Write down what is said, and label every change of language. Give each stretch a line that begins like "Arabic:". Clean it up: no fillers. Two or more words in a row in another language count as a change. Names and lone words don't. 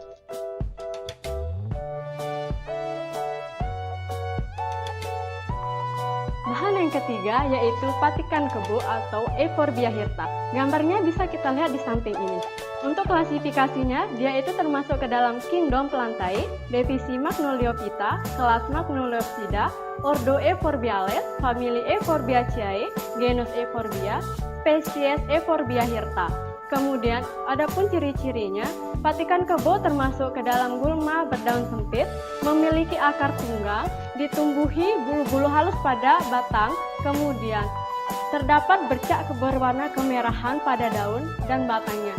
Indonesian: Bahan yang ketiga yaitu patikan kebo atau Euphorbia hirta. Gambarnya bisa kita lihat di samping ini. Untuk klasifikasinya, dia itu termasuk ke dalam Kingdom Plantae, divisi Magnoliophyta, kelas Magnoliopsida, ordo Euphorbiales, famili Euphorbiaceae, genus Euphorbia, spesies Euphorbia hirta. Kemudian, adapun ciri-cirinya, patikan kebo termasuk ke dalam gulma berdaun sempit, memiliki akar tunggal, ditumbuhi bulu-bulu halus pada batang, kemudian terdapat bercak berwarna kemerahan pada daun dan batangnya.